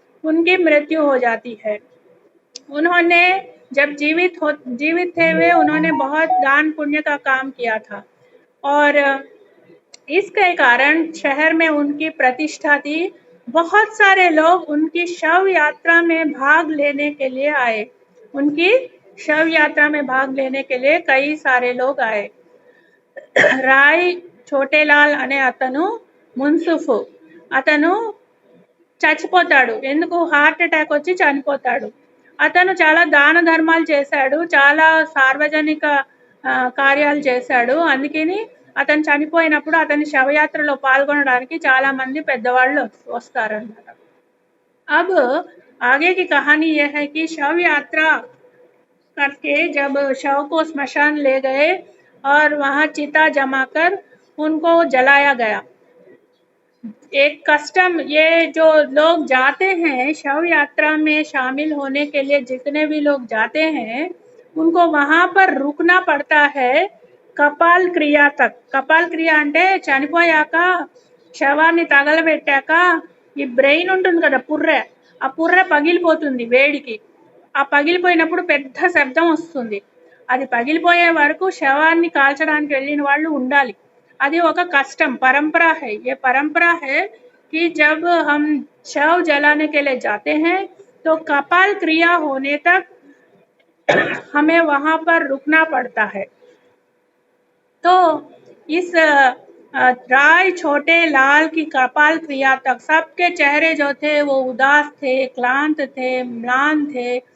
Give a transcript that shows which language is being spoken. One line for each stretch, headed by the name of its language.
Hindi: उनकी मृत्यु हो जाती है। उन्होंने जब जीवित थे वे, उन्होंने बहुत दान पुण्य का काम किया था, और इसके कारण शहर में उनकी प्रतिष्ठा थी। बहुत सारे लोग उनकी शव यात्रा में भाग लेने के लिए आए। उनकी शव यात्रा में भाग लेने के लिए कई सारे लोग आए।
Telugu: राय छोटेलाల్ అనే అతను మున్సిఫ్. అతను చచ్చిపోతాడు. ఎందుకు? హార్ట్ అటాక్ వచ్చి చనిపోతాడు. అతను చాలా దాన ధర్మాలు చేశాడు, చాలా సార్వజనిక కార్యాలు చేశాడు. అందుకని అతను చనిపోయినప్పుడు అతని శవయాత్రలో పాల్గొనడానికి చాలా మంది పెద్దవాళ్ళు వస్తారన్నమాట.
Hindi: अब आगे की कहानी यह है कि शव यात्रा करके जब शव को स्मशान ले गए और वहां चिता जमाकर उनको जलाया गया। एक कस्टम, ये जो लोग जाते हैं शव यात्रा में शामिल होने के लिए, जितने भी लोग जाते हैं उनको वहां पर रुकना पड़ता है కపాల్ క్రియ తక్.
Telugu: కపాల్ క్రియ అంటే చనిపోయాక శవాన్ని తగలబెట్టాక ఈ బ్రెయిన్ ఉంటుంది కదా, పుర్రె, ఆ పుర్రె పగిలిపోతుంది వేడికి. ఆ పగిలిపోయినప్పుడు పెద్ద శబ్దం వస్తుంది. అది పగిలిపోయే వరకు శవాన్ని కాల్చడానికి వెళ్ళిన వాళ్ళు ఉండాలి. అది ఒక కష్టం,
Hindi: परंपरा है। ये परंपरा है कि जब हम शव जलाने के लिए जाते हैं तो कपाल क्रिया होने तक हमें वहां पर रुकना पड़ता है। तो इस राय छोटे लाल की कपाल क्रिया तक सबके चेहरे जो थे वो उदास थे, क्लांत थे, म्लान थे।